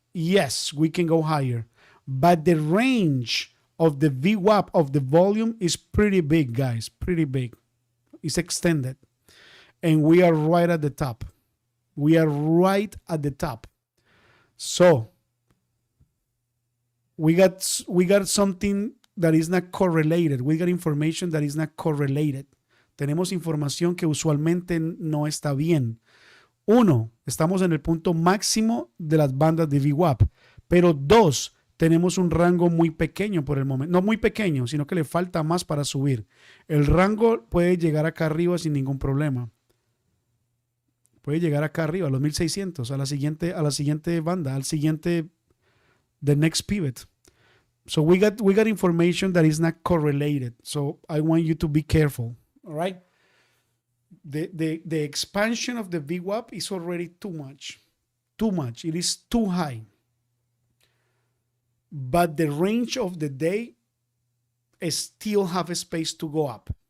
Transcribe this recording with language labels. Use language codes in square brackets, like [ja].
[en] Yes, we can go higher, but the range of the VWAP of the volume is pretty big, guys. Pretty big. It's extended. And we are right at the top. We are right at the top. So we got something that is not correlated. We got information that is not correlated. [es] Tenemos información que usualmente no está bien. Uno, estamos en el punto máximo de las bandas de VWAP. Pero dos, tenemos un rango muy pequeño por el momento. No muy pequeño, sino que le falta más para subir. El rango puede llegar acá arriba sin ningún problema. Puede llegar acá arriba, a los 1600, a la siguiente banda, al siguiente, [en] the next pivot. So we got information that is not correlated. So I want you to be careful. All right. The expansion of the VWAP is already too much. Too much. It is too high. But the range of the day still have a space to go up.